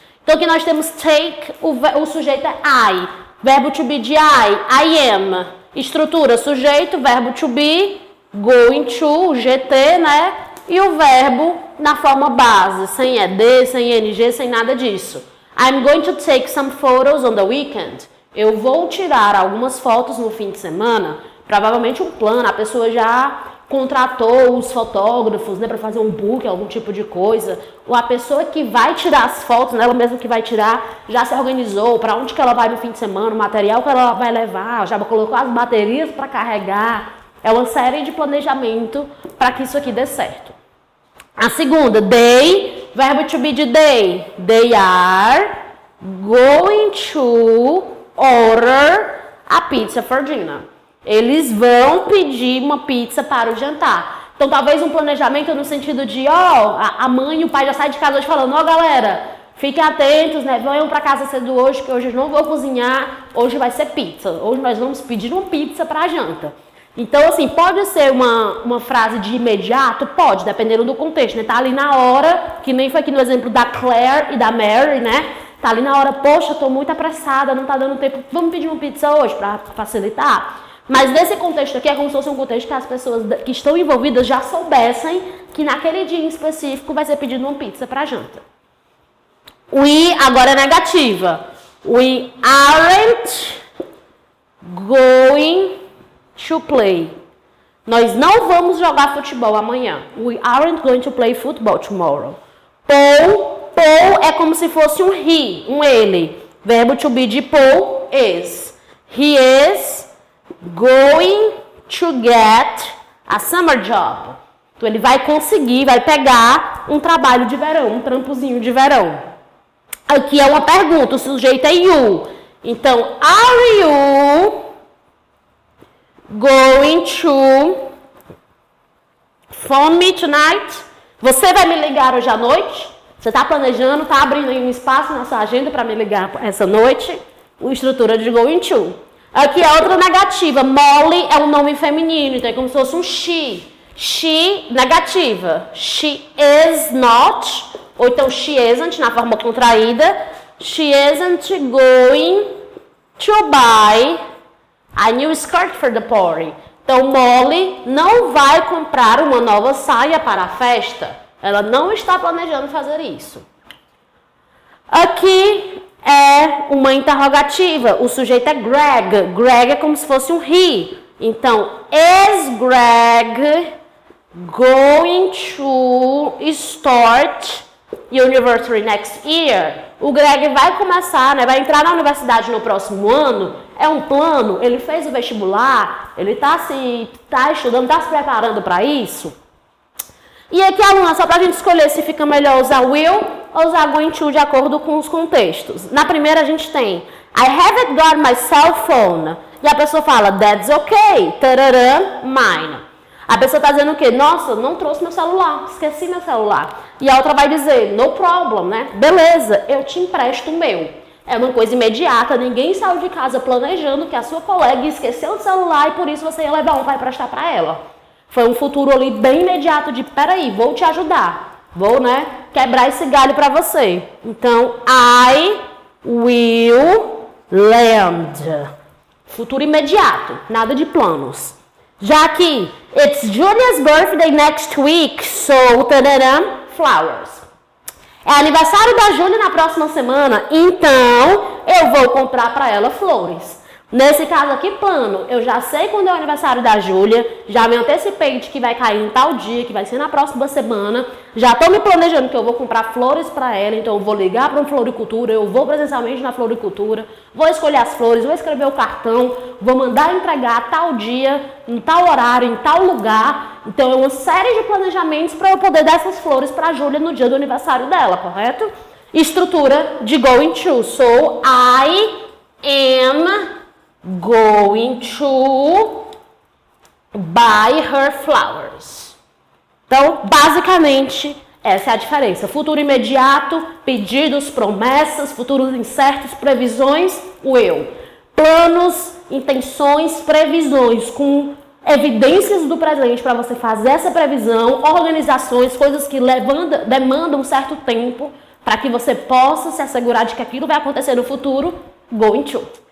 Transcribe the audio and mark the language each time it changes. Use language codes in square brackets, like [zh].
[pt] Então aqui nós temos take, o sujeito é I, verbo to be de I am, estrutura, sujeito, verbo to be, going to, o GT, né? E o verbo na forma base, sem ED, sem NG, sem nada disso. [en] I'm going to take some photos on the weekend. [pt] Eu vou tirar algumas fotos no fim de semana, provavelmente um plano, a pessoa já contratou os fotógrafos, né, para fazer um book, algum tipo de coisa, ou a pessoa que vai tirar as fotos, né, ela mesma que vai tirar, já se organizou, para onde que ela vai no fim de semana, o material que ela vai levar, já colocou as baterias para carregar, é uma série de planejamento para que isso aqui dê certo. A segunda, [en] they, [pt] verbo to be de [en] they are going to order a pizza for dinner. [pt] Eles vão pedir uma pizza para o jantar. Então, talvez um planejamento no sentido de, a mãe e o pai já saem de casa hoje falando, galera, fiquem atentos, né? Venham para casa cedo hoje, que hoje eu não vou cozinhar, hoje vai ser pizza. Hoje nós vamos pedir uma pizza para a janta. Então, assim, pode ser uma frase de imediato? Pode, dependendo do contexto, né? Tá ali na hora, que nem foi aqui no exemplo da Claire e da Mary, né? Tá ali na hora, poxa, tô muito apressada, não tá dando tempo, vamos pedir uma pizza hoje para facilitar? Mas nesse contexto aqui é como se fosse um contexto que as pessoas que estão envolvidas já soubessem que naquele dia em específico vai ser pedido uma pizza para janta. [en] We [pt] agora é negativa. [en] We aren't going to play. [pt] Nós não vamos jogar futebol amanhã. [en] We aren't going to play football tomorrow. [pt] Paul é como se fosse um he, um ele. Verbo to be de [en] Paul is. He is going to get a summer job. [pt] Então ele vai conseguir, vai pegar um trabalho de verão, um trampozinho de verão. Aqui é uma pergunta, o sujeito é you. Então, [en] are you going to phone me tonight? [pt] Você vai me ligar hoje à noite? Você está planejando, está abrindo aí um espaço na sua agenda para me ligar essa noite? A estrutura de going to. Aqui é outra negativa. Molly é um nome feminino, então é como se fosse um she. She, negativa. [en] She is not, [pt] ou então [en] she isn't, [pt] na forma contraída. [en] She isn't going to buy a new skirt for the party. [pt] Então, Molly não vai comprar uma nova saia para a festa. Ela não está planejando fazer isso. Aqui é uma interrogativa. O sujeito é Greg. Greg é como se fosse um he. Então, [en] is Greg going to start university next year? [pt] O Greg vai começar, né, vai entrar na universidade no próximo ano. É um plano, ele fez o vestibular, ele está estudando, está se preparando para isso. E aqui, aluna, só para a gente escolher se fica melhor usar will ou usar going to de acordo com os contextos. Na primeira a gente tem [en] I haven't got my cell phone. [pt] E a pessoa fala, [en] that's okay, [pt] tararã, mine. A pessoa está dizendo o quê? Nossa, não trouxe meu celular, esqueci meu celular. E a outra vai dizer, [en] no problem, [pt] né? Beleza, eu te empresto o meu. É uma coisa imediata, ninguém saiu de casa planejando que a sua colega esqueceu o celular e por isso você ia levar um para emprestar para ela. Foi um futuro ali bem imediato de, peraí, vou te ajudar. Vou, né, quebrar esse galho para você. Então, [en] I will lend. [pt] Futuro imediato, nada de planos. Já aqui, [en] it's Julia's birthday next week, so, flowers. [pt] É aniversário da Júlia na próxima semana, então eu vou comprar para ela flores. Nesse caso aqui, plano, eu já sei quando é o aniversário da Júlia, já me antecipei de que vai cair em tal dia, que vai ser na próxima semana, já estou me planejando que eu vou comprar flores para ela, então eu vou ligar para uma floricultura, eu vou presencialmente na floricultura, vou escolher as flores, vou escrever o cartão, vou mandar entregar tal dia, em tal horário, em tal lugar. Então é uma série de planejamentos para eu poder dar essas flores para a Júlia no dia do aniversário dela, correto? Estrutura de [en] going to, so I am going to buy her flowers. [pt] Então, basicamente, essa é a diferença. Futuro imediato, pedidos, promessas, futuros incertos, previsões, will. Planos, intenções, previsões, com evidências do presente para você fazer essa previsão, organizações, coisas que demandam um certo tempo para que você possa se assegurar de que aquilo vai acontecer no futuro, going to.